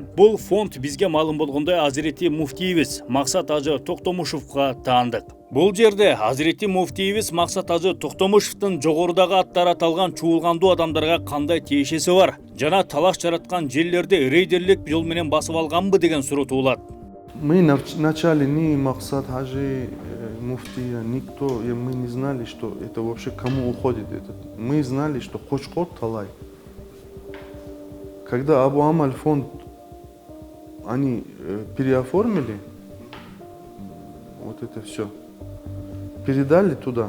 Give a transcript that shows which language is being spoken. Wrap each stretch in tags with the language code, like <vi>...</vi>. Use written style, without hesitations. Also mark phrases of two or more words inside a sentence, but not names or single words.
<ky>Бул фонд бизге маалым болгондой Азирети муфтиибиз Максат Ажы Токтомушевго таандык. Бул жерде Азирети муфтиибиз Максат Ажы Токтомушевдин жогорудагы аттары аталган чуулгандуу адамдарга кандай тиешеси бар жана талаш жараткан жерлерди рейдерлик жол менен басып алганбы деген суроо туулат.</ky> <ru>Мы вначале ни Максат Хаджи, муфтия, никто, и мы не знали, что это вообще кому уходит. Мы знали, что Кочкор Талай. Когда Абу Амаль фонд они переоформили, вот это все, передали туда.</ru>